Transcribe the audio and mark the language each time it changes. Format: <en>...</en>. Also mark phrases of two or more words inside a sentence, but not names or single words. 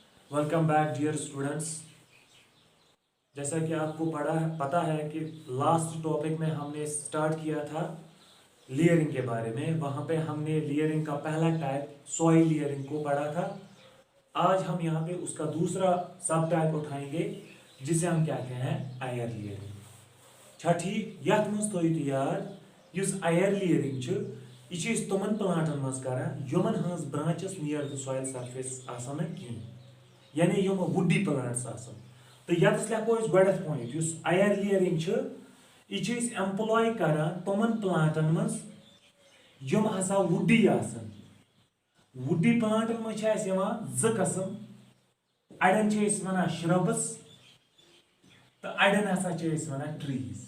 <en>Welcome back dear students.</en> <hi>जैसा कि आपको पता है कि</hi> <en>last topic</en> <hi>में हमने स्टार्ट किया था लेयरिंग के बारे में। वहाँ पे हमने लेयरिंग का पहला टाइप</hi> <en>soil layering</en> <hi>को पढ़ा था। आज हम यहाँ पे उसका दूसरा</hi> <en>sub type</en> <hi>उठाएंगे जिसे हम क्या कहते हैं</hi> <en>air layering.</en> <ks>छठी यथ मज थो याद युस</ks> <en>air layering</en> <ks>यह तमन प्लांटन मज करान यमन हज</ks> <en>branches near the soil surface</en> <ks>आसान कहीं, यानी यम</ks> <en>woody plants</en> <ks>आसान। तो यस लिखो गोथ पॉइंट युस</ks> <en>air layering</en> <ks>यह एम्प्लॉय करान तमन प्लांटन मज यम हसा वुडी आसान। वुडी प्लांटन मज ज कस्म, अड़न वन श्रब्स तो अड़न हसा वन ट्रीज।</ks>